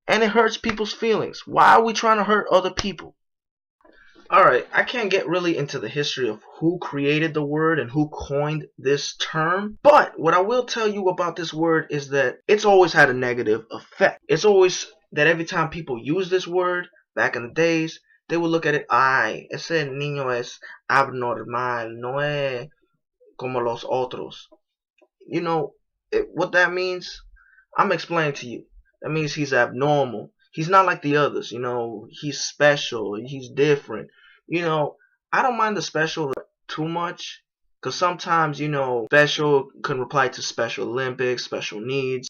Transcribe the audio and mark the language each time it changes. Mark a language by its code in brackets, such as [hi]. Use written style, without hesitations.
[en] And it hurts people's feelings. Why are we trying to hurt other people? Alright, I can't get really into the history of who created the word and who coined this term. But what I will tell you about this word is that it's always had a negative effect. It's always that every time people use this word, back in the days, they will look at it, [es] ay, ese niño es abnormal, no es como los otros. [en] You know what that means? I'm explaining to you. That means he's abnormal. He's not like the others. He's special. He's different. I don't mind the special too much. Because sometimes, special can apply to Special Olympics, special needs.